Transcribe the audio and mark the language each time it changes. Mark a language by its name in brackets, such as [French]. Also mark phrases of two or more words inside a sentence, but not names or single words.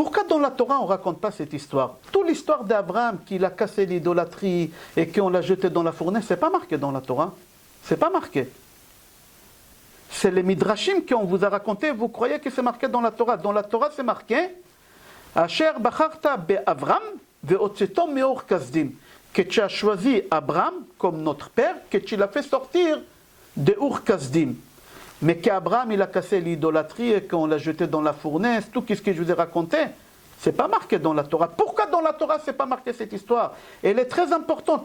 [French] dans la Torah, on ne raconte pas cette histoire. Toute l'histoire d'Abraham, qu'il a cassé l'idolâtrie et qu'on l'a jeté dans la fournaise, ce n'est pas marqué dans la Torah. Ce n'est pas marqué. C'est les Midrashim qu'on vous a raconté, vous croyez que c'est marqué dans la Torah. Dans la Torah, c'est marqué [Hebrew] אשר בחרת באברם והוצאתו מאור כשדים. [French] Que tu as choisi Abraham comme notre père, que tu l'as fait sortir de Ur Kasdim. Mais qu'Abraham, il a cassé l'idolâtrie et qu'on l'a jeté dans la fournaise, tout ce que je vous ai raconté, c'est pas marqué dans la Torah. Pourquoi dans la Torah, c'est pas marqué cette histoire? Elle est très importante.